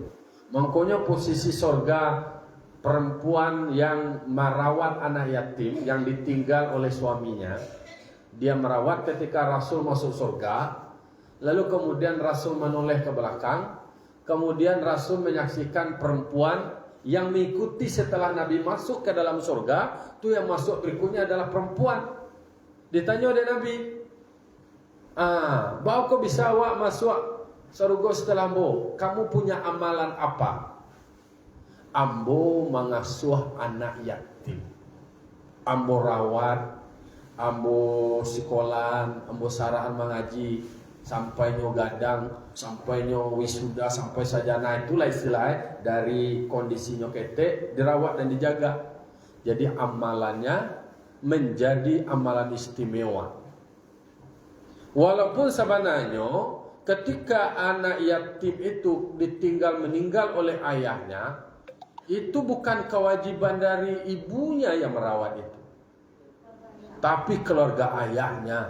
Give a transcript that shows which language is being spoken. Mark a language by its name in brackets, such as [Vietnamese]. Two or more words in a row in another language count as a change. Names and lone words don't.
[Indonesian] Makanya posisi surga perempuan yang merawat anak yatim yang ditinggal oleh suaminya, dia merawat ketika Rasul masuk surga, lalu kemudian Rasul menoleh ke belakang, kemudian Rasul menyaksikan perempuan yang mengikuti setelah Nabi masuk ke dalam surga, itu yang masuk berikutnya adalah perempuan. Ditanya oleh Nabi, [Minangkabau] bau kau bisa awak masuk surga setelah ambo? [Indonesian] Kamu punya amalan apa? [Minangkabau] Ambo mengasuh anak yatim. Ambo rawat, ambo sekolah, ambo sarahan mengaji, sampai nyo gadang, sampai nyo wisuda, sampai sajana. [Indonesian] Itulah istilahnya dari kondisi [Minangkabau] nyo ketek, [Indonesian] dirawat dan dijaga. Jadi amalannya menjadi amalan istimewa. Walaupun sebenarnya ketika anak yatim itu ditinggal meninggal oleh ayahnya, itu bukan kewajiban dari ibunya yang merawat itu, tapi keluarga ayahnya.